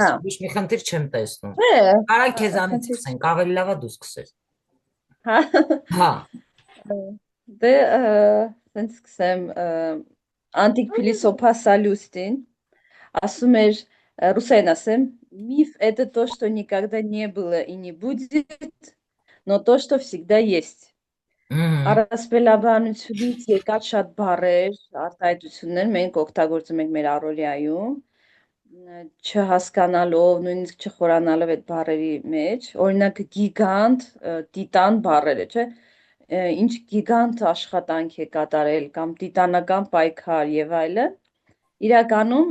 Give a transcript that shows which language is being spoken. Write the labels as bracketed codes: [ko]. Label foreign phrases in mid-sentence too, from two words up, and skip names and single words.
[hy] Հա։ ոչ մի խնդիր չեմ տեսնում։ Է, Կարա քեզանից խնդիր սկսենք, ավելի լավ է դու սկսես։ հա, Հա, դե, սենց սկսեմ, անտիկ փիլիսոփա Սալյուստին, ասում էր, ռուսերեն ասեմ, [ru] миф это то, что никогда не было и не будет, но то, что всегда есть։ [hy] Առասպելաբանությունից եկած շատ բառեր, արտահայտություններ մենք օգտագործում ենք մեր առօրյայում, չհասկանալով, նույնիսկ չխորանալով այդ բառերի մեջ, օրինակ գիգանտ, տիտան բառերը, չէ, ինչ գիգանտ աշխատանք է կատարել կամ տիտանական պայքար եւ այլն, իրականում